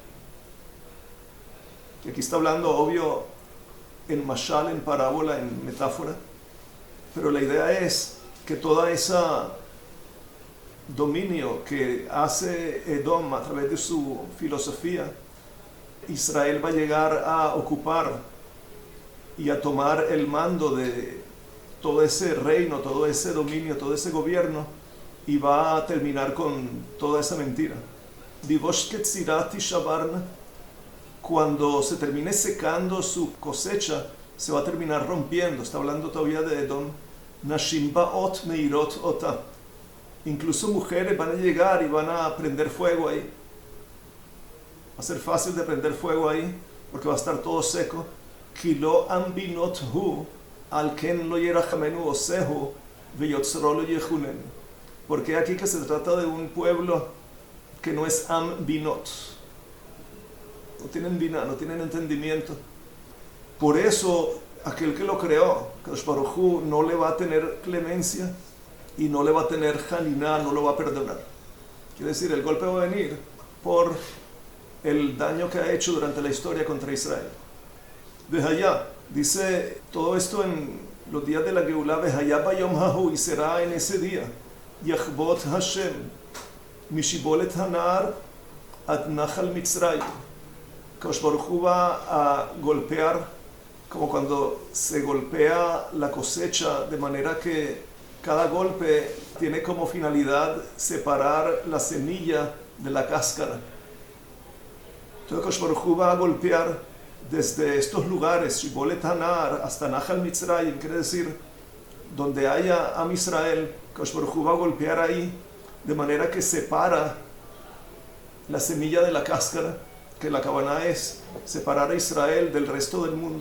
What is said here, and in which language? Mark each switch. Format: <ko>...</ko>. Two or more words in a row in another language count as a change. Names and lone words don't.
<es>Y aquí está hablando, obvio, en mashal, en parábola, en metáfora, pero la idea es que toda esa dominio que hace Edom a través de su filosofía, Israel va a llegar a ocupar y a tomar el mando de todo ese reino, todo ese dominio, todo ese gobierno, y va a terminar con toda esa mentira. Cuando se termine secando su cosecha, se va a terminar rompiendo. Está hablando todavía de Edom.</es> <he>נשים באות מאירות אותה.</he> <es>Incluso mujeres van a llegar y van a prender fuego ahí. Va a ser fácil de prender fuego ahí, porque va a estar todo seco.</es> <he>כי לא עם בינות הוא, על כן לא ירחמנו עשהו, ויצרו לא יחוננו.</he> <es>Porque aquí que se trata de un pueblo que no es ambinot. No tienen vina, no tienen entendimiento. Por eso, aquel que lo creó,</es> <he>קדוש ברוך הוא,</he> <es>no le va a tener clemencia y no le va a tener janiná, no lo va a perdonar. Quiere decir, el golpe va a venir por el daño que ha hecho durante la historia contra Israel. Vejayá, dice todo esto en los días de la Geulá,</es> <he>והיה ביום ההוא,</he> <es>y será en ese día,</es> <he>יחבוט השם, משיבולת הנהר, עד נחל מצרים. קדוש ברוך הוא</he> <es>va a golpear, como cuando se golpea la cosecha, de manera que cada golpe tiene como finalidad separar la semilla de la cáscara. Entonces</es> <he>קדוש ברוך הוא</he> <es>va a golpear desde estos lugares, Shibolet Hanar, hasta Nachal Mitzrayim, quiere decir, donde haya Am Israel,</es> <he>קדוש ברוך הוא</he> <es>va a golpear ahí, de manera que separa la semilla de la cáscara, que la cabana es separar a Israel del resto del mundo.</es>